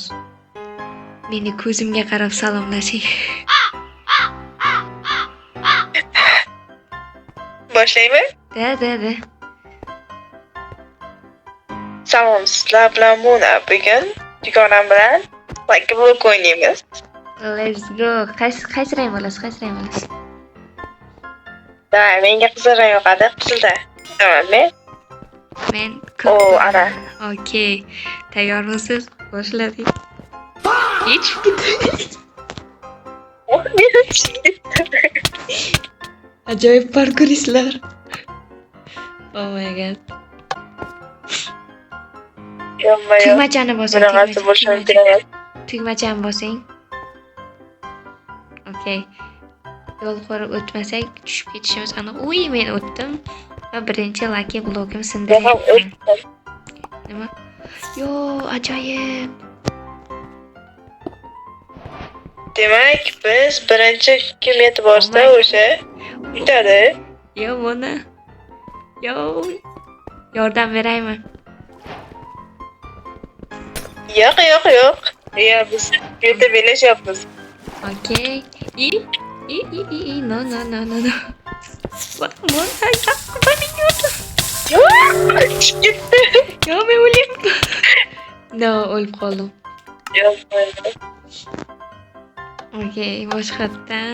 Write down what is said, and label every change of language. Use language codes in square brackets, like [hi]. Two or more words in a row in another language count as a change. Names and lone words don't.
[uz] Meni ko'zimga qarab salomlashing. Boshlaymi? Da. Salom, sizlar bilan Mona. Bugun dugonam bilan Lucky Block o'ynaymiz. [en] Let's go. [uz] Qaysi rang bo'lasiz? Qaysi rang bo'lasiz? Davay, menga qizil rang yoqadi. Qizilda. Tamam, Men ana. Okey. Tayyormisiz? Boshladik. Hech ajoyib parkuristlar. [en] Oh my god. [uz] Tugmachani bosing. Bunaqasi bo'lishini kerak. Tugmachani bosing. Okey. Yo'l qo'rib o'tmasak tushib ketishimiz aniq. Uy, men o'tdim. Va birinchi Lucky Block'im sindi. Nima? Yo, ajoyib. Demak, biz birinchi kim yetib borsa o'sha yutadi. Yo, Mona. Yo. Yordam beraymi? Yo'q. Ya biz yerda belashyapmiz. [en] Okey. No. [tr] Mona, beni gördüm. Gitti. Ya ben öleyim. No, [uz] o'lib qoldim. Yo'q. Okey, boshqatdan.